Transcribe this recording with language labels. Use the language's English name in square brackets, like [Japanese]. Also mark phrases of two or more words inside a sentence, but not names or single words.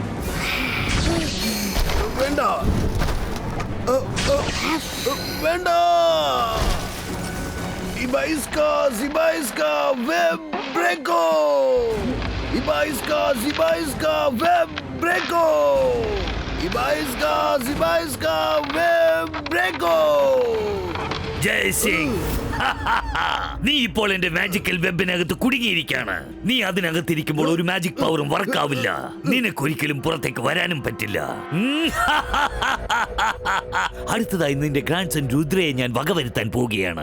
[Malayalam] വേണ്ട, വേണ്ട. Ibaiska, web breako. Ibaiska, web breako. Ibaiska, web breako. ജയ് സിംഗ്, നീ ഇപ്പോൾ എന്റെ മാജിക്കൽ വെബിനകത്ത് കുടുങ്ങിയിരിക്കാണ്. നീ അതിനകത്തിരിക്കുമ്പോൾ ഒരു മാജിക് പവറും വർക്കാവില്ല. നിനക്കൊരിക്കലും പുറത്തേക്ക് വരാനും പറ്റില്ല. അടുത്തതായി നിന്റെ ഗ്രാൻഡ് സൺ രുദ്രയെ ഞാൻ വകവരുത്താൻ പോവുകയാണ്.